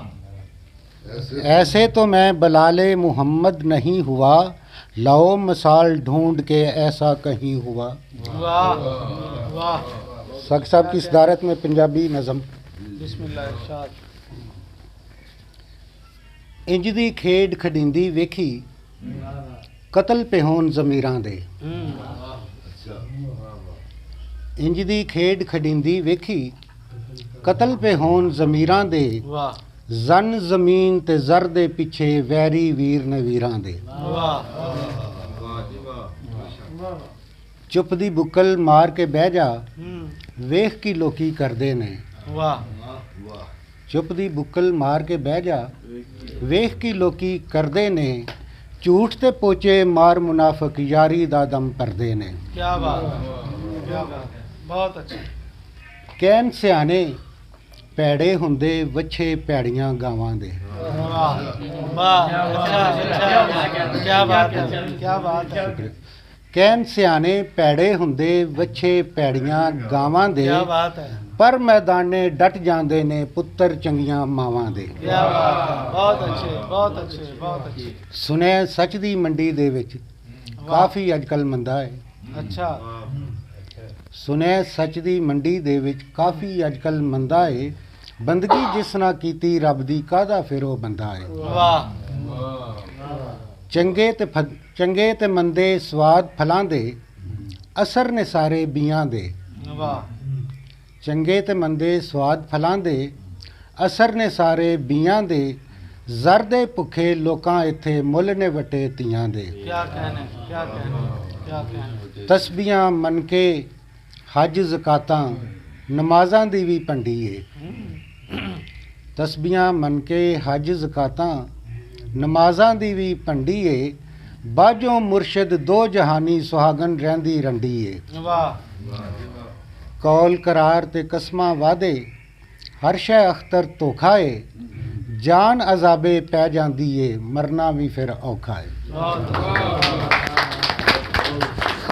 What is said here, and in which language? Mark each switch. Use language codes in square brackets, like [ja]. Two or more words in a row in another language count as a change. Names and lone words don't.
[ur] ایسے تو میں بلال محمد نہیں ہوا، لاؤ مثال ڈھونڈ کے ایسا کہیں ہوا۔ واہ واہ، سگ صاحب کی صدارت میں پنجابی نظم۔ بسم اللہ ارشاد۔ [pa] انج دی کھیڈ کھڈیندی ویکھی، قتل پہ ہون ضمیراں دے۔ انج دی کھیڈ کھڈیندی ویکھی، قتل پہ ہون ضمیراں دے، [ur] واہ [pa] زن زمین تے زر دے پیچھے ویری ویر نے ویراں دے۔ [ur] واہ، [pa] چپ دی بکل مار کے بہ جا، ویخ کی لوکی کردے نے۔ [ur] واہ [pa] چپ دی بکل مار کے بہ جا، ویخ کی لوکی کردے نے، جھوٹ تے پوچے مار منافق یاری دا دم پردے نے۔ [ur] کیا بات، کیا بات، بہت اچھے۔ [pa] کہن سیانے پیڑے ہوندے وچھے پیڑیاں گاواں دے۔ [ur] واہ واہ، اچھا اچھا، کیا بات ہے، کیا بات ہے، [pa] کہن سیانے پیڑے ہوندے وچھے پیڑیاں گاواں دے، [ur] کیا بات ہے، [pa] پر میدانے ڈٹ جاندے نے پتر چنگیاں ماواں دے۔ [ur] کیا بات ہے، بہت اچھے بہت اچھے بہت اچھے۔ [pa] سنے سچ دی منڈی دے وچ کافی اج کل مندا ہے۔ [ur] اچھا، [pa] سنے سچ دی منڈی دے وچ کافی اج کل مندا ہے، بندگی جس نہ کیتی رب دی کادا پھر او بندہ ہے۔ [ur] واہ [pa] چنگے تے مندے سواد پھلاں دے، اثر نے سارے بیاں دے۔ [ur] واہ، [pa] چنگے تے مندے سواد پھلاں دے، اثر نے سارے بیاں دے، زردے بھکھے لوکاں ایتھے مل نے وٹے تیاں دے۔ [ur] کیا کہنے، کیا کہنے، کیا کہنے۔ [pa] تسبیحاں من کے حج زکاتاں، نمازاں دی وی پنڈی ہے۔ تسبیحاں من کے حج زکاتاں، نمازاں دی وی پنڈی ہے، باجوں مرشد دو جہانی سہاگن رہندی رنڈی ہے۔ [ur] واہ، [pa] قول قرار تے قسماں وعدے، ہر شے اختر دھوکھا ہے، جان عذابے پہ جاندی ہے، مرنا بھی پھر اوکھا ہے۔ [ur] بہت